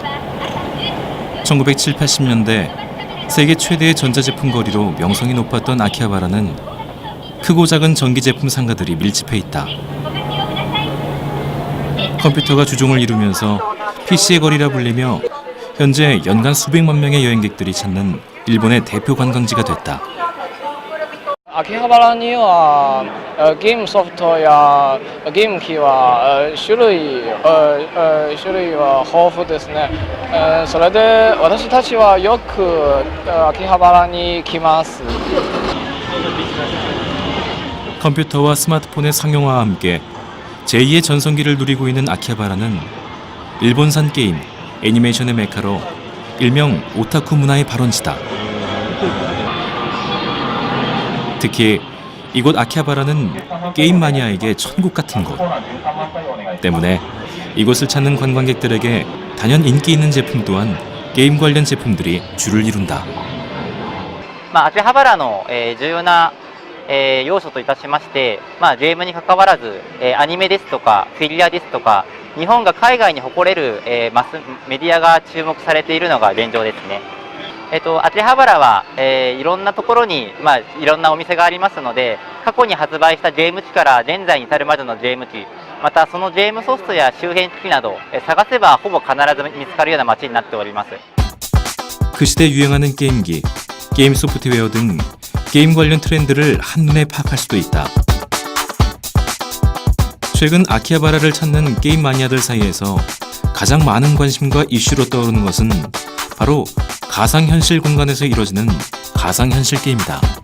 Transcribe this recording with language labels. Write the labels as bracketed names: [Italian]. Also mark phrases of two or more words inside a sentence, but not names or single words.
[Korean] 1970, 80년대 세계 최대의 전자제품 거리로 명성이 높았던 아키하바라는 크고 작은 전기제품 상가들이 밀집해 있다. 컴퓨터가 주종을 이루면서 PC의 거리라 불리며 현재 연간 수백만 명의 여행객들이 찾는 일본의 대표 관광지가 됐다. [Japanese] 秋葉原にはゲームソフトやゲーム機は種類は豊富ですね。それで私たちはよく秋葉原に来ます。 [Korean] 컴퓨터와 스마트폰의 상용화와 함께 제2의 전성기를 누리고 있는 아키하바라는 일본산 게임, 애니메이션의 메카로 일명 오타쿠 문화의 발원지다. 특히 이곳 아키하바라는 게임 마니아에게 천국 같은 곳. 때문에 이곳을 찾는 관광객들에게 단연 인기 있는 제품 또한 게임 관련 제품들이 줄을 이룬다. [Japanese] 秋葉原の重要な要素といたしまして、ゲームに関わらずアニメですとかフィギュアですとか日本が海外に誇れるマスメディアが注目されているのが現状ですね。秋葉原はいろんなところにいろんなお店がありますので、過去に発売したゲーム機から現在に至るまでのゲーム機、またそのゲームソフトや周辺機器など探せばほぼ必ず見つかるような街になっております。 [Korean] 그 시대 유행하는 게임기, 게임 소프트웨어 등 게임 관련 트렌드를 한눈에 파악할 수도 있다. 최근 아키하바라를 찾는 게임 마니아들 사이에서 가장 많은 관심과 이슈로 떠오르는 것은 바로 가상현실 공간에서 이루어지는 가상현실 게임이다.